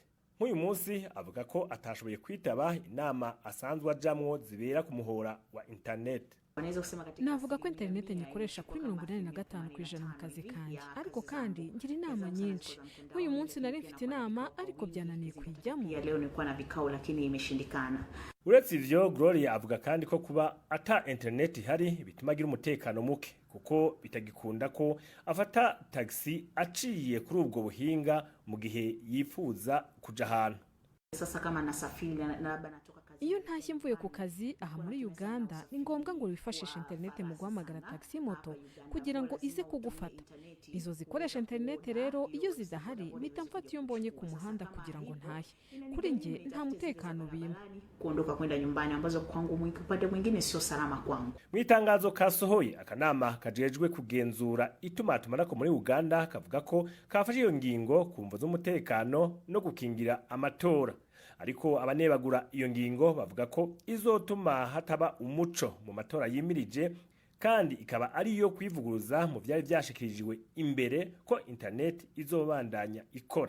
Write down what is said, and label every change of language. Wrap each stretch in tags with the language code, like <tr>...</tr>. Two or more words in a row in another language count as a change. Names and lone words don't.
<rn>Nk'uyu munsi avuga ko atashoboye kwitaba inama asanzwe ajamwo zibera ku muhora wa internet. Navuga ko internet nyikoresha kuri 85% mu kazi kanje, ariko kandi ngira inama nyinshi. Nk'uyu munsi nari mfite inama ariko byananiye kwijyamo.</rn> <sw>Leo nilikuwa na vikao lakini imeshindikana.</sw> <rn>Uretse ivyo, Gloria avuga kandi ko kuba ata internet ihari bituma agira umutekano muke kuko bitagikunda ko afata taxi aciye kuri ubwo buhinga mu gihe yifuza kuja ahantu.</rn> <sw>Sasa kama nasafiri na labda natoka kazi.</sw> <rn>Iyo ntashye mvuye ku kazi aha muri Uganda ni ngombwa ngo wifashishe internet mu guhamagara taxi moto kugira ngo ize kugufata. Izo zikoresha internet rero iyo zidahari mpita mfata iyo mbonye ku muhanda kugira ngo ntahe. Kuri nge nta mutekano bimpa.</rn> <sw>Kuondoka kwenda nyumbani ambazo kwangu upande mwingine sio salama kwangu.</sw> <rn>Mwitangazo kasohoye akanama kajejwe kugenzura itumatumanako muri Uganda kavuga ko kafashe iyo ngingo kumva z'umutekano no gukingira amatora. Ariko abanebagura iyo ngingo bavuga ko izotuma hataba umuco mu matora yimirije kandi ikaba ari yo kwivuguruza mu byari byashikirijwe imbere ko internet izobandanya ikora.</rn>